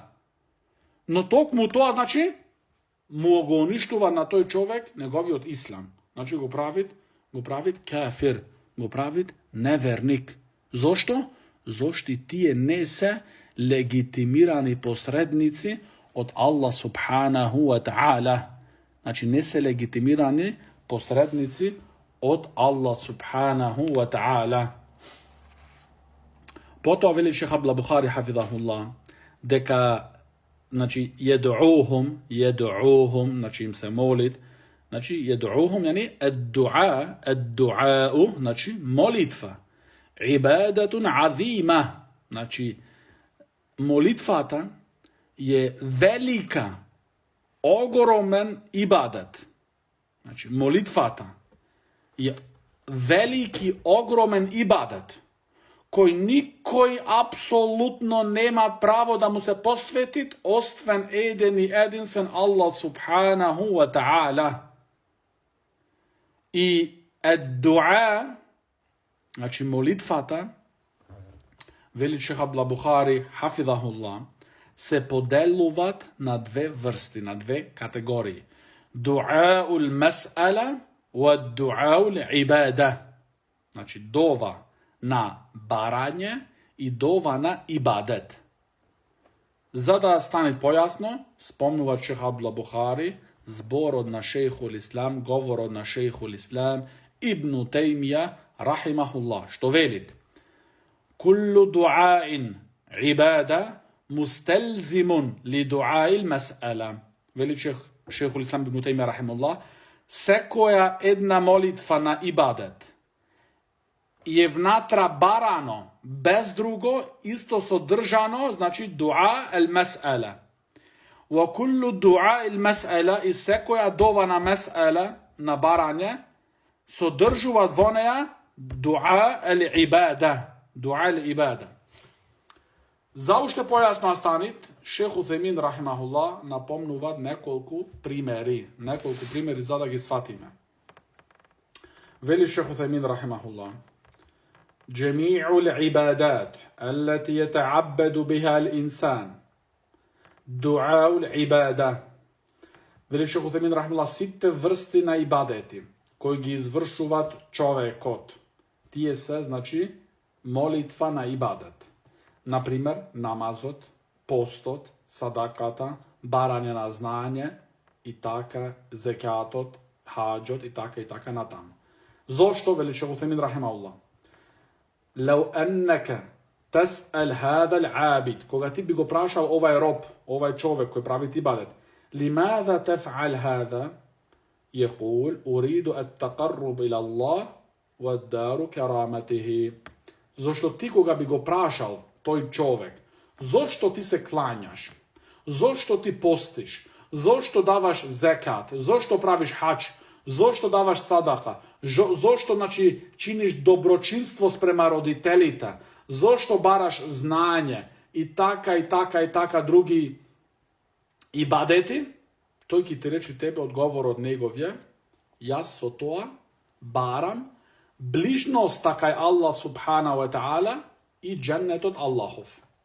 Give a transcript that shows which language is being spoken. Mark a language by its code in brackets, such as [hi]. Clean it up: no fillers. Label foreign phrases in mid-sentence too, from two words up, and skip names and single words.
[mk] Но токму тоа, значи, му го уништува на тој човек неговиот ислам. Значи, го правит кафир, го правит неверник. Зошто? Зошто тие не се легитимирани посредници од Аллах [ar] سبحانه وتعالى. [mk] Значи, не се легитимирани посредници од Аллах [ar] سبحانه وتعالى. [mk] Потоа вели шех Абдул Бухари хафизахуллах дека, значи, једуухум, значи им се молит, значи једуухум, јани еддуау, значи молитва, [ar] عبادة عظيمة, [mk] значи молитвата е велика, огромен ибадат. Значи молитвата е велики, огромен ибадат, кој никој апсолутно нема право да му се посветит, освен еден и единствен Аллах [ar] سبحانه وتعالى. [mk] И дуа, значи молитвата, вели шех Абдул Бухари хафизахуллах, се поделуваат на две врсти, на две категории. [ar] دعاء المسألة ودعاء العبادة. [mk] Значи дова на барање и дова на ибадет. За да стане појасно, спомнува шех Абдул Бухари зборот на [ar] شيخ الإسلام, [mk] говорот на [ar] شيخ الإسلام [mk] Ибн Теймија рахимахуллах, што велит: [ar] كل دعاء عبادة مستلزم لدعاء المسألة. [mk] Вели [ar] شيخ الإسلام [mk] Ибн Теймија рахимахуллах, секоја една молитва на ибадет е внатра барано, без друго, исто содржано, значи [ar] دعاء المسألة. وكل دعاء المسألة, [mk] и секоја дова на мас'ала, на барање, содржуваат во неја [ar] دعاء العبادة. دعاء العبادة. [mk] За уште појасно станит, шех Уthaymin рахимахуллах напомнува неколку примери за да ги сватиме. Вели шех Уthaymin рахимахуллах: [ar] جميع العبادات التي يتعبد بها الإنسان دعاء العبادة. [mk] Вели шех Уthaymin рахимахуллах, сите врсти на ибадети кои ги извршуваат човекот, тие се, значи, молитва на ибадет. Например, намазот, постот, садаката, барање на знање и така, зекатот, хаџот и така натаму. Зошто, вели шех Уthaymin рахимахуллах, [ar] لو أنك تسأل هذا العابد, [mk] кога ти би го прашал овај роб, овај човек кој прави ибадет, [ar] لماذا تفعل هذا؟ يقول أريد التقرب إلى الله والدار كرامته. [mk] Зошто ти кога би го прашал тој човек, зошто ти се клањаш, зошто ти постиш, зошто даваш зекат, зошто правиш хаџ, зошто даваш садака, зошто, значи, чиниш доброчинство спрема родителите, зошто бараш знање и така други ибадети, тој ќе ти рече тебе одговорот неговиот: јас со тоа барам ближноста кај Аллах [ar] سبحانه وتعالى [mk] и дженнетот Аллахов.